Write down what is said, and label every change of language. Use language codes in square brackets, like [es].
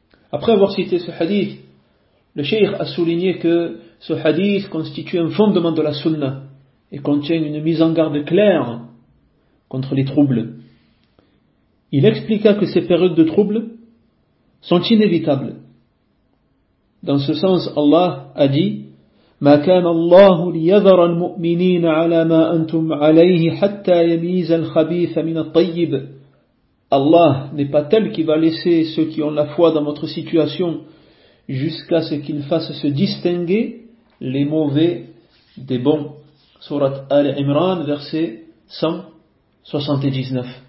[fr] Après avoir cité ce hadith, le Cheikh a souligné que ce hadith constitue un fondement de la sunna et contient une mise en garde claire contre les troubles. Il expliqua que ces périodes de troubles sont inévitables. Dans ce sens, Allah a dit: [ar] ما كان الله ليذر المؤمنين على ما أنتم عليه حتى يميز الخبيث من الطيب. [fr] Allah n'est pas tel qui va laisser ceux qui ont la foi dans votre situation jusqu'à ce qu'ils fassent se distinguer les mauvais des bons. Surat Al-Imran, verset 179.